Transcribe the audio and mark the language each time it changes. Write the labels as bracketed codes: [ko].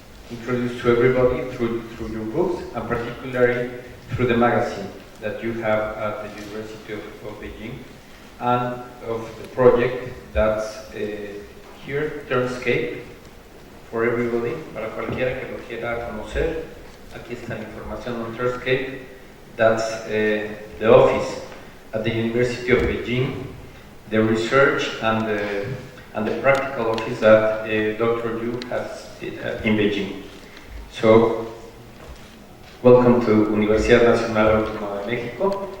[en] introduced to everybody through your books, and particularly through the magazine that you have at the University of Beijing, and of the project that's here, Turenscape, for everybody, [es] para cualquiera que lo quiera conocer. Aquí está la información on Turenscape. [en] That's the office at the University of Beijing, the research and the practical office that Dr. Yu has in Beijing. So, welcome to Universidad Nacional Autónoma de México.